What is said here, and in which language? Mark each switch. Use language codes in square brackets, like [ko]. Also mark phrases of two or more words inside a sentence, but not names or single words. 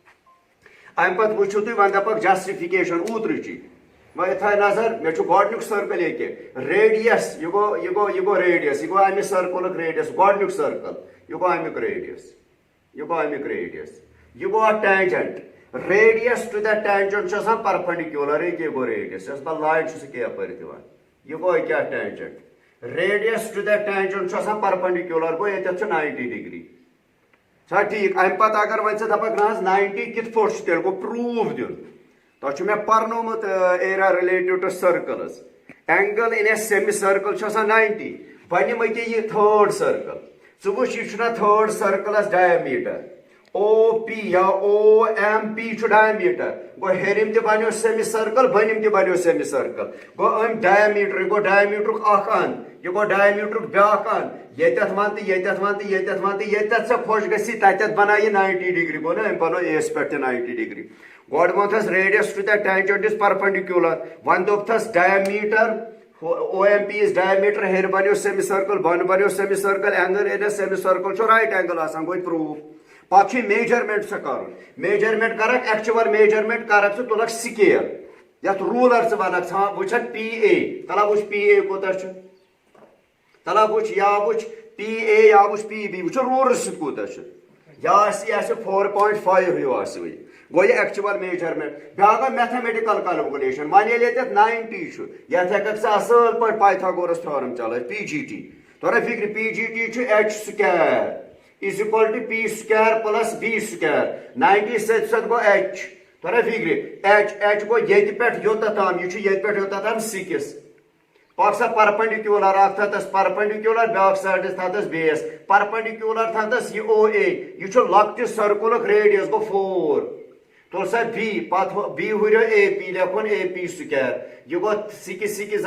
[ks] امہِ پتہٕ وٕچھِو تُہۍ وۄنۍ دپکھ جسٹِفِکیشن اوترٕچی وۄنۍ تھاے نظر مےٚ چھُ گۄڈنیُک سٔرکٕل ییٚکیٛاہ ریڈیس یہِ گوٚو ریڈیس یہِ گوٚو امہِ سٔرکٕلُک ریڈیس گۄڈنیُک سٔرکٕل یہِ گوٚو امیُک ریڈیس یہ گو امیک ریڈیس یہ گو [en] tangent radius to the tangent [ks] چھ آسان پرپنڈیکولر یہ گو ریڈیس یس بہ لائن چھُ سُہ یپٲرۍ دِوان یہ گو کیا [en] tangent radius to the tangent [ks] چھ آسان پرپنڈیکولر گو یتھ چھ 90 ڈگری چھا ٹھیک امہ پتہٕ اگر وۄنۍ ژٕ دپکھ نہ حظ 90 کِتھ پٲٹھۍ چھُ تیٚلہِ گوٚو پروٗف دیُن تۄہہِ چھُ مےٚ پرنومُت [en] area relative to circles angle in a semi circle [ks] چھُ آسان 90 وۄنۍ نِمہٕ أکیاہ یہِ تھٲڈ سٔرکٕل ژٕ وٕچھ یہِ چھُنہ تھٲڈ سٔرکٕلس ڈایمیٖٹر او پی یا او ایم پی چھُ ڈایمیٖٹر گوٚو ہیٚرِم تہِ بنیو [en] semi circle [ks] بۄنِم تہِ بنیو [en] semi circle [ks] گوٚو أمۍ ڈایمیٖٹر یہِ گوٚو ڈایمیٖٹرُک اکھ اند یہِ گوٚو ڈایمیٖٹرُک بیٛاکھ اند ییٚتٮ۪تھ ون تہٕ ییٚتٮ۪تھ ون تہٕ ییٚتٮ۪تھ ون تہٕ ییٚتٮ۪تھ ژےٚ خۄش گژھی تتٮ۪تھ بناو یہِ 90 ڈگری گوٚو نا أمۍ بنوو اے یس پٮ۪ٹھ تہِ 90 ڈگری گۄڈٕ ووٚنتھس [en] radius to the tangent is perpendicular [ks] وۄنۍ دوٚپتھس [en] diameter OMP is diameter [ks] ہیٚرِ بنیو [en] semi circle [ks] بۄنہٕ بنیو [en] semi circle angle in a semi circle [ks] چھُ [en] right angle [ks] آسان گوٚو پروٗف پتہٕ چھُے میجرمنٹ ژےٚ کرُن میجرمنٹ کرکھ [en] actual measurement [ks] کرکھ ژٕ تُلکھ سکیل یتھ روٗلر ژٕ ونکھ ژٕ وٕچھکھ پی اے تلا وٕچھ پی اے کوٗتاہ چھُ تلا وٕچھ یا وٕچھ پی اے یا وٕچھ پی بی وٕچھ روٗلر سۭتۍ کوٗتاہ چھُ یا آسہِ یہِ آسہِ 4.5 ہیوٗ آسہِ وۄنۍ گوٚو یہِ [en] actual measurement [ks] بیٛاکھ گوٚو [en] mathematical calculation [ks] وۄنۍ ییٚلہِ ییٚتٮ۪تھ 90 چھُ یتھ ہیٚککھ ژٕ اصٕل پٲٹھۍ پایتھاگورس تھیورم چلٲوِتھ پی جی ٹی تۄرا فِکرِ پی جی ٹی چھُ [en] h square is equal to p square plus b square [ks] 90 سۭتۍ گوٚو h تۄرا فِکرِ h گوٚو ییٚتہِ پٮ۪ٹھ یوٚتتھ تام یہِ چھُ ییٚتہِ پٮ۪ٹھ یوٚتتھ تام 6 پکھ سا پرپنڈیکولر اکھ تھٲوتس پرپنڈیکولر بیٛاکھ سایڈس تھٲوتس بیس پرپنڈیکولر تھٲوتس یہِ او اے یہِ چھُ لۄکٹہِ سٔرکٕلُک ریڈیس گوٚو 4 تُل سا بی پتہٕ بی ہُرٮ۪و اے پی لیکھُن [en] AP square [ks] یہِ گوٚو 6 6